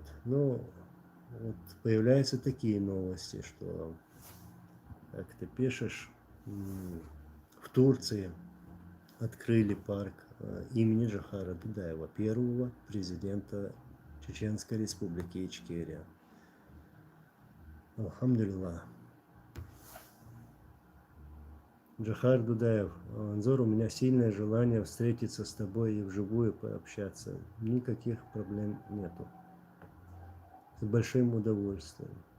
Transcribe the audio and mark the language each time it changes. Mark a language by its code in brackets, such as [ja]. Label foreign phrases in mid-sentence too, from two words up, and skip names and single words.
[ru] Но вот появляются такие новости, что, как ты пишешь, в Турции открыли парк имени Джохара Дудаева, первого президента Чеченской Республики Ичкерия. Алхамдулилlah. Джохар Дудаев, Анзор, у меня сильное желание встретиться с тобой и вживую пообщаться. Никаких проблем нету. С большим удовольствием.